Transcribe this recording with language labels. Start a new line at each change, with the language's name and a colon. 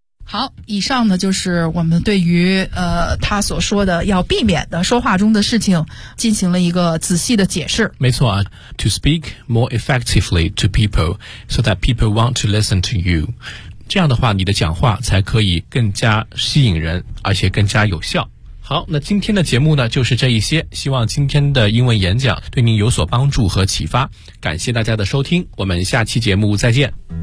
Chinese: 好，以上呢就是我们对于他所说的要避免的说话中的事情进行了一个仔细的解释。没错啊，
English: to speak more effectively to people so that people want to listen to you.
Chinese: 这样的话你的讲话才可以更加吸引人，而且更加有效。好，那今天的节目呢就是这一些，希望今天的英文演讲对您有所帮助和启发。感谢大家的收听，我们下期节目再见。